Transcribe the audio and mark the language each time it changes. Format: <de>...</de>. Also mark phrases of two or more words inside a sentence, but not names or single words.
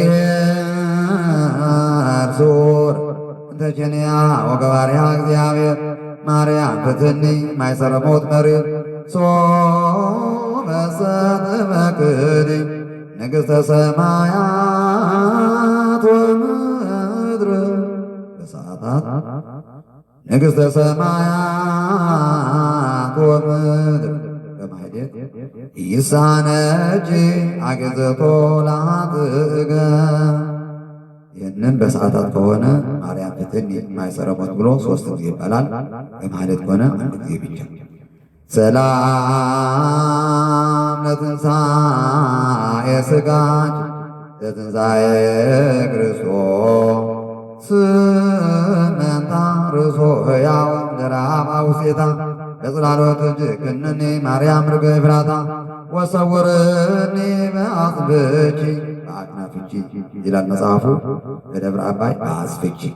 <gez>ብእሲር እንተ ኬንያ ወገባርያ እግዚአብሔር ማርያም ፍትኒ ማይሰረ ሞት መሪር ሶበሰት በክዲ ንግሥተ ሰማያት ወምድር በሰዓታት ንግሥተ ሰማያት ወምድር በማህሌት ይሳነጂ አግዘቶ ላትእገ</gez> <am>ይህንን በሰዓታት ከሆነ</am> <gez>ማርያም ፍትኒ ማይሰረ ሞት</gez> <am>ብሎ 3 ጊዜ ይባላል። በማህሌት ከሆነ 1 ጊዜ ብቻ።</am> <gez>ሰላም ለትንሣኤ ሥጋኪ ለትንሣኤ ክርስቶስ ስመንታ ርእሶ ሕያው ዘረአብ አውሴታ ለጽላሎት እጅክንኒ ማርያም ርግብ ኤፍራታ ወሰውርኒ በአጽብኪ በአክናፍኪ</gez> <am>ይላል መጽሐፉ። በደብረ አባይ</am> <gez>በአጽፍኪ</gez>